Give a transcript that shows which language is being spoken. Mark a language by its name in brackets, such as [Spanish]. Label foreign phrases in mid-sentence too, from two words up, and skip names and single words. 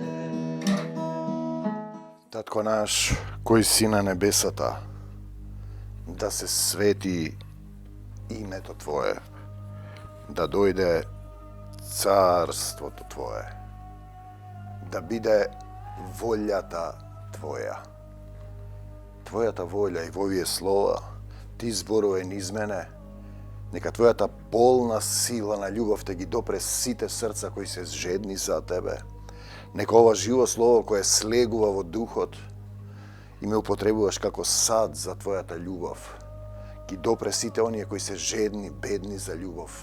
[Macedonian] Татко наш, коjи си на небесата, да се свети името Твоjе, да доjде царство то Твоjе, да биде вољата Твоjа. Твоята воља и во овие слова, ти зборувај низ мене, нека Твојата полна сила на љубов те ги допре сите срца кои се жедни за Тебе. Нека ова живо слово кое слегува во духот и ме употребуваш како сад за Твојата љубов, ги допре сите оние кои се жедни, бедни за љубов.